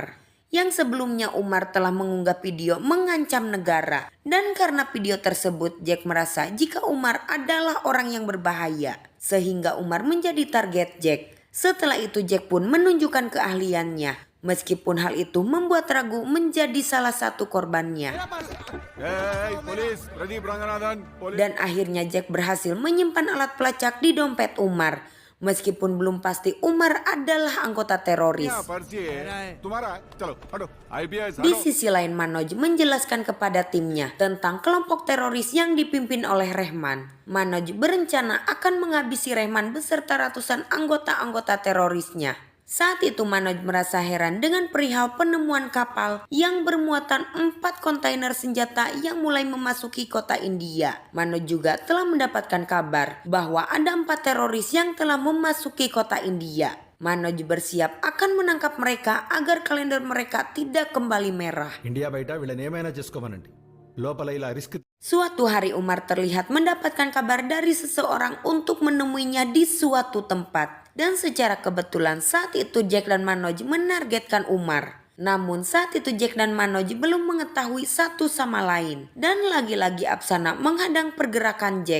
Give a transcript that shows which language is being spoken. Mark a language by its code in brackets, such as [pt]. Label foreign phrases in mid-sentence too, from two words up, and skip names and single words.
[id] Yang sebelumnya Umar telah mengunggah video mengancam negara. Dan karena video tersebut Jack merasa jika Umar adalah orang yang berbahaya. Sehingga Umar menjadi target Jack. Setelah itu Jack pun menunjukkan keahliannya. Meskipun hal itu membuat Ragu menjadi salah satu korbannya. [en] Hey, police, Pradeep Ranganathan, police. [id] Dan akhirnya Jack berhasil menyimpan alat pelacak di dompet Umar. Meskipun belum pasti Umar adalah anggota teroris. [hi] क्या पर्ची है तुम्हारा चलो हटो IPS [id] Di [hi] हटो [id] sisi lain Manoj menjelaskan kepada timnya tentang kelompok teroris yang dipimpin oleh Rehman. Manoj berencana akan menghabisi Rehman beserta ratusan anggota-anggota terorisnya. Saat itu Manoj merasa heran dengan perihal penemuan kapal yang bermuatan 4 kontainer senjata yang mulai memasuki kota India. Manoj juga telah mendapatkan kabar bahwa ada 4 teroris yang telah memasuki kota India. Manoj bersiap akan menangkap mereka agar kalender mereka tidak kembali merah. [te] ఇండియా బయట వీళ్ళని ఏమైనా చేసుకోమనండి లోపల ఇలా రిస్క్ [id] Suatu hari Umar terlihat mendapatkan kabar dari seseorang untuk menemuinya di suatu tempat. Dan secara kebetulan saat itu Jack dan Manoj menargetkan Umar. Namun saat itu Jack dan Manoj belum mengetahui satu sama lain. Dan lagi-lagi Apsana menghadang pergerakan Jack.